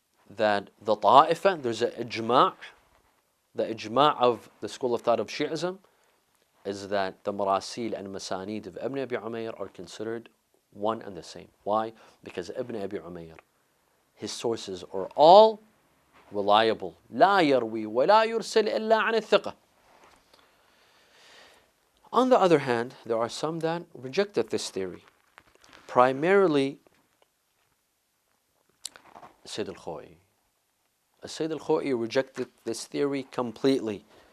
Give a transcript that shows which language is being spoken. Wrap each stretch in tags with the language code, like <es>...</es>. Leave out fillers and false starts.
<en>that the ta'ifa, there's an ijma', the ijma' of the school of thought of Shi'ism is that the Maraseel and Masanid of Ibn Abi Umayr are considered one and the same. Why? Because Ibn Abi Umayr, his sources are all reliable.</en> <ar>لا يروي ولا يرسل إلا عن الثقة.</ar> <en>On the other hand, there are some that rejected this theory. Primarily, Sayyid al-Khoi. Sayyid al-Khoi rejected this theory completely.</en>